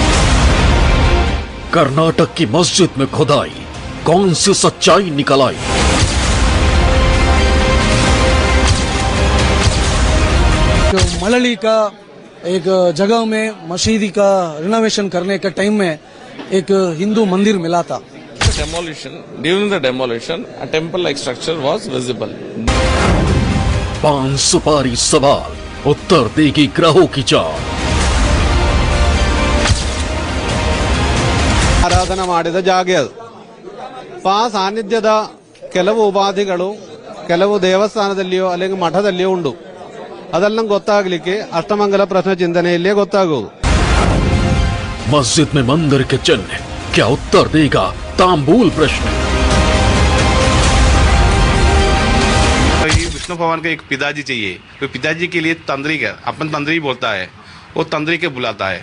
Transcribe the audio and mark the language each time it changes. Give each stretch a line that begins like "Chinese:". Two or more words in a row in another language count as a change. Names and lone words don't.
Hindi: कर्नाटक की मस्जिद में खुदाई, कौन सी सच्चाई निकल आई? जो मलली का एक जगह में मस्जिद का रिनोवेशन करने के टाइम में एक हिंदू मंदिर मिला था।
English: During the demolition, a temple-like structure was visible.
Hindi: पान सुपारी सवाल, उत्तर देगी ग्रहों की चाल।
Kannada: ಆರಾಧನೆ ಮಾಡಿದ ಜಾಗ ಅದು. ಸಾನ್ನಿಧ್ಯದ ಕೆಲವು ಉಪಾಧಿಗಳು ಕೆಲವು ದೇವಸ್ಥಾನದಲ್ಲಿಯೋ അല്ലെങ്കിൽ ಮಠದಲ್ಲಿಯೋ ಉಂಟು. ಅದೆಲ್ಲ ಗೊತ್ತಾಗಲಿಕ್ಕೆ ಅಷ್ಟಮಂಗಲ ಪ್ರಶ್ನೆ ಚಿಂತನೆಯಲ್ಲೇ ಗೊತ್ತಾಗೋದು।
Hindi: मस्जिद में मंदिर के चिन्ह, क्या उत्तर देगा तांबूल प्रश्न? विष्णु भगवान का एक पिताजी चाहिए, तो पिताजी के लिए तंत्री का अपन तंत्री बोलता है, वो तंत्री के बुलाता है।